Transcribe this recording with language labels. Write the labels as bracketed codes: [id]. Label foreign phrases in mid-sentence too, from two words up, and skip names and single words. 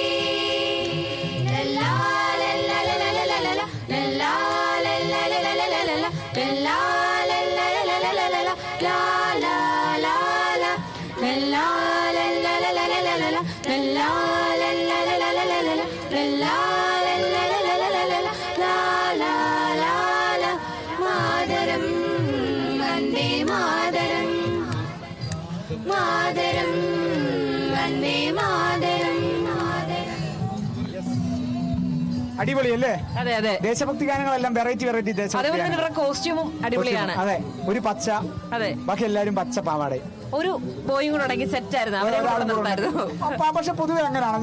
[sa] लल्ला लल्ला लल्ला लल्ला लल्ला लल्ला लल्ला लल्ला लल्ला लल्ला लल्ला लल्ला लल्ला लल्ला ला ला ला ला लल्ला लल्ला लल्ला लल्ला लल्ला लल्ला लल्ला लल्ला लल्ला लल्ला लल्ला लल्ला लल्ला ला ला ला ला मातरम वन्दे मातरम मातरम वन्दे मातरम। [ml] അടിപൊളിയല്ലേ? അതെ അതെ. ദേശഭക്തി ഗാനങ്ങളെല്ലാം [en] variety variety [ml] ദേശഭക്തി കോസ്റ്റ്യൂമും അടിപൊളിയാണ്. അതെ, ഒരു പച്ച, അതെ, ബാക്കി എല്ലാരും പച്ച പാവാട. ഒരു ബോയും കൂടെ ഉണ്ടെങ്കിൽ സെറ്റ് ആയിരുന്നു. പക്ഷെ പൊതുവെ അങ്ങനെയാണ്.